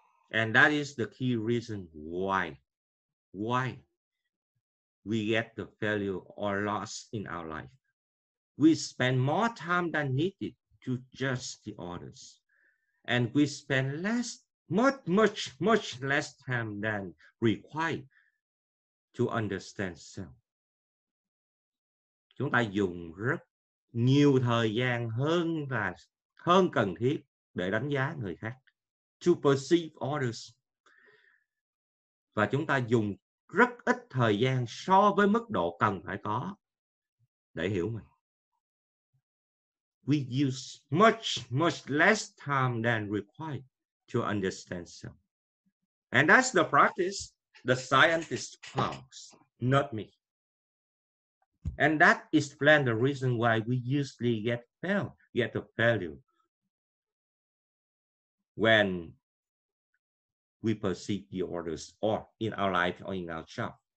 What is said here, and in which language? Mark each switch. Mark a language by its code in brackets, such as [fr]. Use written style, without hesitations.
[en] And that is the key reason why we get the failure or loss in our life. We spend more time than needed to judge the others. And we spend much less time than required to understand self. [vi] Chúng ta dùng rất nhiều thời gian hơn cần thiết để đánh giá người khác. [en] To perceive others. [vi] Và chúng ta dùng rất ít thời gian so với mức độ cần phải có để hiểu mình. [en] We use much less time than required to understand self. And that's the practice the scientist found, not me. And that explains the reason why we usually get a failure when we perceive the others or in our life or in our job.